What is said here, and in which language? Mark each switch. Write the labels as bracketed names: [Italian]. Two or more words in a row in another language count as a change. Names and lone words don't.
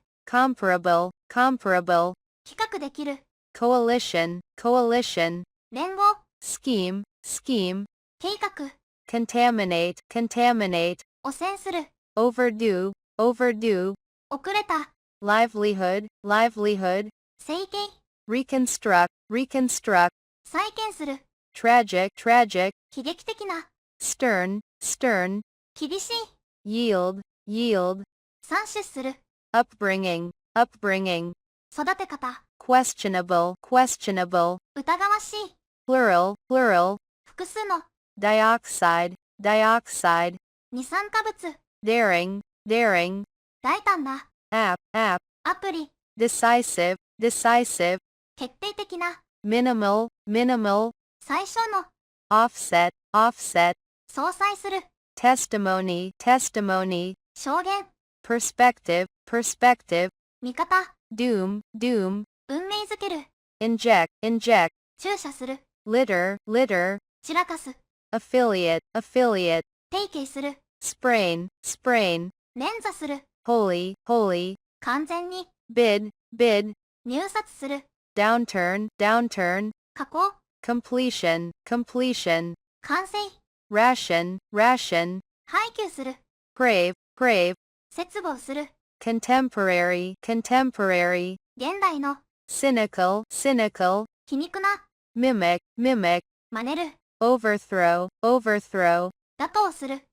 [English] comparable, comparable, [Japanese] 比較できる、 [English] coalition, coalition, [Japanese] 連合、 [English] scheme, scheme, [Japanese] 計画、 [English] contaminate, contaminate, [Japanese] 汚染する、 [English] overdue, overdue, [Japanese] 遅れた、 [English] livelihood, livelihood, [Japanese] 整形、 [English] reconstruct, reconstruct, [Japanese] 再建する、 [English] tragic, tragic, [Japanese] 悲劇的な、 [English] stern, stern, [Japanese] 厳しい、 [English] yield, yield, [Japanese] 産出する、 [English] upbringing, upbringing, [Japanese] 育て方、 [English] questionable, questionable, [Japanese] 疑わしい、 [English] plural, plural, [Japanese] 複数の、 [English] dioxide, dioxide, [Japanese] 二酸化物、 [English] daring, daring, [Japanese] 大胆な、 [English] app, app, [Japanese] アプリ、 [English] decisive, decisive, [Japanese] 決定的な、 [English] minimal, minimal, [Japanese] 最小の、 [English] offset, offset, [Japanese] 相殺する、 [English] testimony, testimony, [Japanese] 証言、 [English] perspective, perspective, [Japanese] 味方、 [English] doom, doom, [Japanese] 運命づける、 [English] inject, inject, [Japanese] 注射する、 [English] litter, litter, [Japanese] 散らかす、 [English] affiliate, affiliate, [Japanese] 提携する、 [English] sprain, sprain, [Japanese] 連座する、 [English] wholly, wholly, [Japanese] 完全に、 [English] bid, bid, [Japanese] 入札する、 [English] downturn, downturn, [Japanese] 加工、 [English] completion, completion, [Japanese] 完成、 [English] ration, ration, [Japanese] 配給する、 [English] crave, crave, [Japanese] 切望する、 [English] contemporary, contemporary, [Japanese] 現代の、 [English] cynical, cynical, [Japanese] 皮肉な、 [English] mimic, mimic, [Japanese] 真似る、 [English] overthrow, overthrow, [Japanese] 打倒する、